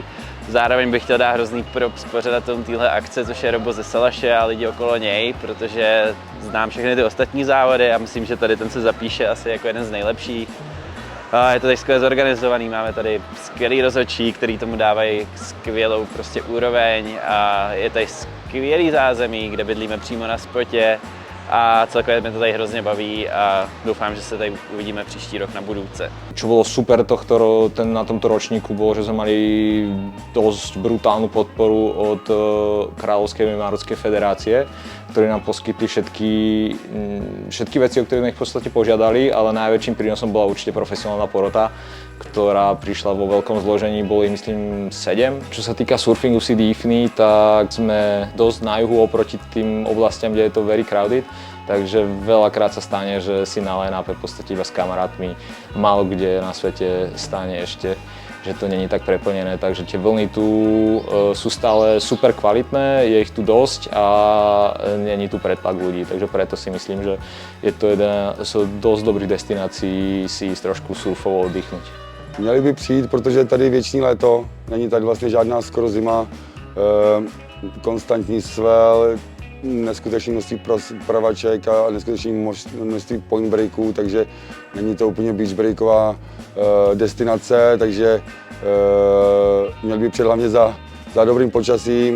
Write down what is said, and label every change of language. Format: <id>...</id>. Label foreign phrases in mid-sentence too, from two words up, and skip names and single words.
<cs>Zároveň bych chtěl dát hrozný props pořadatelům téhle akce, což je Robo ze Salaše a lidi okolo něj, protože znám všechny ty ostatní závody a myslím, že tady ten se zapíše asi jako jeden z nejlepších. Je to tady skvěle zorganizovaný, máme tady skvělý rozhodčí, který tomu dávají skvělou prostě úroveň a je tady skvělý zázemí, kde bydlíme přímo na spotě a celkově mě to tady hrozně baví a doufám, že se tady uvidíme příští rok</cs> <sk>na budúce. Čo bolo super na tomto ročníku bolo, že sme mali dosť brutálnu podporu od Kráľovskej Marockej federácie, ktorí nám poskytli všetky veci, o ktoré sme ich v podstate požiadali, ale najväčším prínosom bola určite profesionálna porota, ktorá prišla vo veľkom zložení, bolo ich myslím 7. Čo sa týka surfingu CD IFNI, tak sme dosť na juhu oproti tým oblastiam, kde je to</sk> <en>very crowded.</en> <sk>Takže veľakrát sa stane, že si na line-upe v podstate iba s kamarátmi. Málo kde na svete stane ešte, že to není tak preplnené, takže tie vlny tu sú stále super kvalitné, je ich tu dosť a není tu pretlak ľudí, takže preto si myslím, že je to jedna z dosť dobrých destinácií si ísť trošku surfovo oddychnúť.</sk> <cs>Měli by přijít, protože tady je věční léto, není tady vlastně žádná skoro zima, konstantní svel, neskutečné množství pravaček a neskutečné množství point breaků, takže není to úplně beach breaková destinace, takže měl by přijet hlavně za dobrým počasím.</cs>